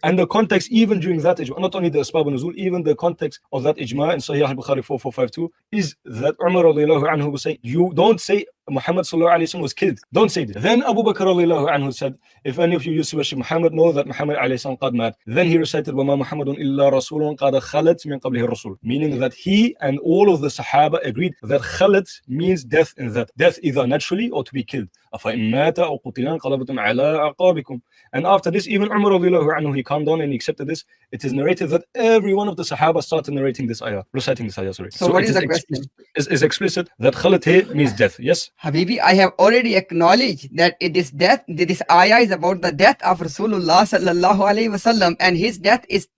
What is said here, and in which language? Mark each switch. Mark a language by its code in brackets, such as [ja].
[en] And the context, even during that ijma', not only the asbab al-nuzul, even the context of that ijma' in Sahih al-Bukhari 4452 is that Umar radiallahu anhu was saying, you don't say Muhammad sallallahu alayhi wa sallam was killed. Don't say this. Then Abu Bakr radiallahu anhu said, if any of you used to worship Muhammad, know that Muhammad alayhi salam qad mat. Then he recited, [ar] وَمَا مُحَمَّدٌ إِلَّا رَسُولٌ قَدْ خَلَتْ مِنْ قَبْلِهِ الرُّسُلُ. [en] Meaning that he and all of the Sahaba agreed that khalat means death in that. Death either naturally or to be killed. [ar] أَفَإِن مَاتَ أَوْ قُتِلَ انقلبتم على أعقابكم. [en] And after this, even Umar radiallahu anhu, he calmed down and he accepted this. It is narrated that every one of the Sahaba started narrating this ayah, reciting this ayah, sorry. So what is the question? Is explicit that khalat here means death, yes? Habibi, I have already acknowledged that it is death. This ayah is about the death of Rasulullah sallallahu alaihi wasallam, and his death is